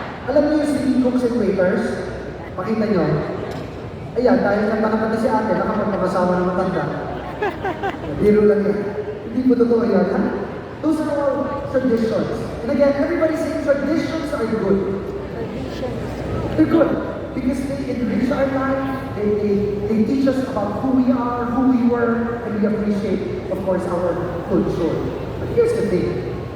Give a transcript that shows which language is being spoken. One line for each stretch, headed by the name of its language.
Filipino: Alam niyo yung si cooks and waiters? Pakita nyo. Ayan, dahil nakakanta si ate, nakapagpakasawa ng matanda. Biro lang yan. Hindi po totoo yan, ha?
English: Those are all traditions. And again, everybody saying traditions are good. They're good. Because they enrich our life, they teach us about who we are, who we were, and we appreciate, of course, our culture. But here's the thing.